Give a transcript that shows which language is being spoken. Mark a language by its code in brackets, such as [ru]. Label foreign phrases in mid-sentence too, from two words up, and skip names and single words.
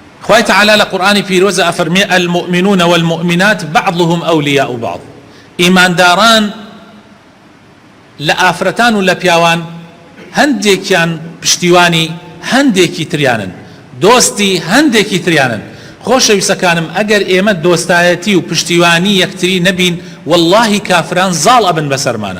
[ckb] خوای تعالی لقرآن پیرۆز ئەفەرمێ [ar] المؤمنون والمؤمنات بعضهم أولياء بعض. [ckb] ئیمانداران لە ئافرەتان و لە پیاوان هەندێکیان پشتیوانی هەندێکی تریانن، دۆستی هەندێکی تریانن. خۆشەویستەکانم ئەگەر ئێمە دۆستایەتی و پشتیوانی یەکتری نەبین واللهی کافران زاڵ ئەبن بەسەرمانە.